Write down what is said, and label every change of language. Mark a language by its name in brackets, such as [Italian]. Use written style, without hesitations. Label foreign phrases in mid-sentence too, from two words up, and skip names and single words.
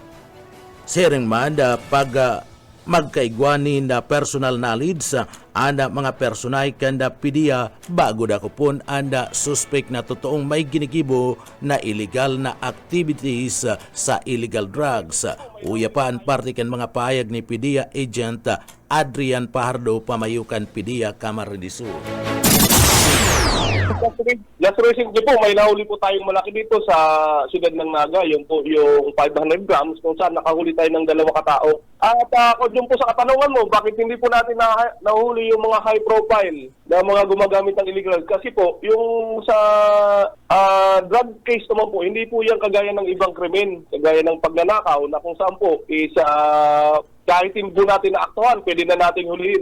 [Bikol] Sering man pag magkaigwanin na [English] personal knowledge [Bikol] anda mga personay kanda PDEA bago dakupon anda suspect na totoong may ginigibo na illegal na activities sa [English] illegal drugs. [Bikol] Uya pa ang parte kan mga payag ni PDEA Agent Adrian Pajardo, pamayukan PDEA Kamara de Sur. [Filipino] Last recently po, may nahuli po tayong malaki dito sa siyudad ng Naga, yung 500 grams, kung saan nakahuli tayo ng 2 katao. At yun po sa katanungan mo, bakit hindi po natin nahuli yung mga high profile na mga gumagamit ng illegal? Kasi po, yung sa drug case naman po, hindi po yan kagaya ng ibang krimen, kagaya ng pagnanakaw na kung saan po is kahit hindi po natin naaktuhan, pwede na natin hulihin.